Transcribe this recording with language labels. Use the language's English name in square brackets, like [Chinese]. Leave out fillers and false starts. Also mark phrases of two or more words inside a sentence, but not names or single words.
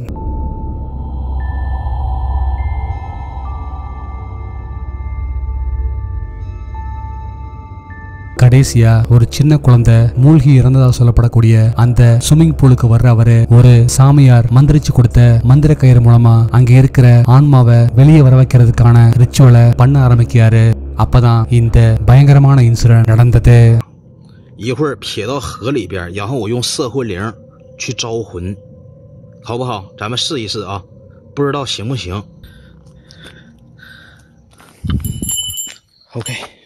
[Tamil] கடைசியா ஒரு சின்ன குழந்தை மூழ்கி இறந்ததா சொல்லப்படக்கூடிய அந்த [English] swimming pool [Tamil] வர்ற அவரு ஒரு சாமியார் மந்திரிச்சு கொடுத்த மந்திர கயிறு மூலமா அங்க இருக்கிற ஆன்மாவை வெளியே வர வைக்கிறதுக்கான ரிச்சுவலை பண்ண ஆரம்பிக்கிறாரு. அப்பதான் இந்த பயங்கரமான இன்சிடென்ட் நடந்தது. [Chinese] 一会儿撇到河里边，然后我用摄魂铃去招魂，好不好？咱们试一试啊，不知道行不行 ？OK。